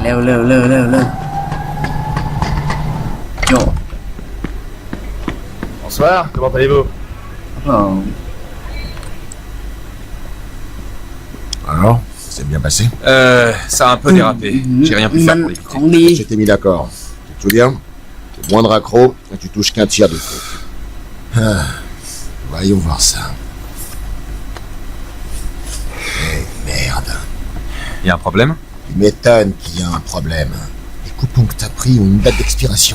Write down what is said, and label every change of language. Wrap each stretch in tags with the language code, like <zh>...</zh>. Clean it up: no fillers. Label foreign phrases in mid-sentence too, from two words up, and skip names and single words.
<th>โจ</th> <fr>Bonsoir, comment allez-vous?</fr> <th>ครับผม</th> <fr>Alors, c'est bien passé? Ça a un peu dérapé. J'ai rien pu</fr> <th>มั</th> <fr>faire</fr> <th>น</th> <fr>pour</fr> <th>ของ</th> <fr>l'éviter.</fr> <th>ดี</th> <fr>Je t'ai mis d'accord. Tu te souviens? Le moindre accro, et tu touches qu'un tiers du truc. Ah, voyons voir ça. Eh merde. Y a un problème? Tu m'étonnes qu'il y a un problème. Les coupons que t'as pris ont une date d'expiration.</fr>